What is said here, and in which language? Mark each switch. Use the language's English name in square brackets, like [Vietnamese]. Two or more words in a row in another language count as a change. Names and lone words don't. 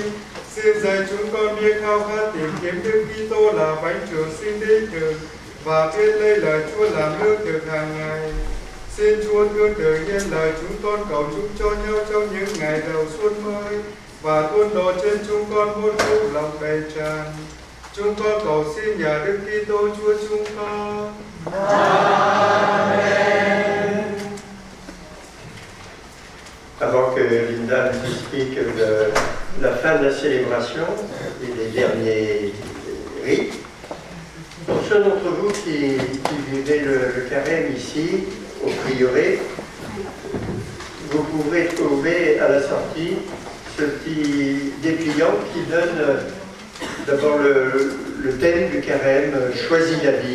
[Vietnamese] Xin dạy chúng con biết khao khát tìm kiếm Đức Kitô là bánh trường sinh đích thực và biết lấy lời Chúa làm lương thực hàng ngày. Xin Chúa thương tưởng nhân lời chúng con cầu chúc cho nhau trong những ngày đầu xuân mới và tuôn đổ trên chúng con muôn phúc lòng đầy tràn. Chúng con cầu xin nhờ Đức Kitô Chúa chúng con. Amen. [French] Avant que Linda nous explique la fin de la célébration et les derniers rites, pour ceux d'entre vous qui vivez le carême ici, au prieuré, vous pourrez trouver à la sortie ce petit dépliant qui donne d'abord le thème du carême, Choisis la vie.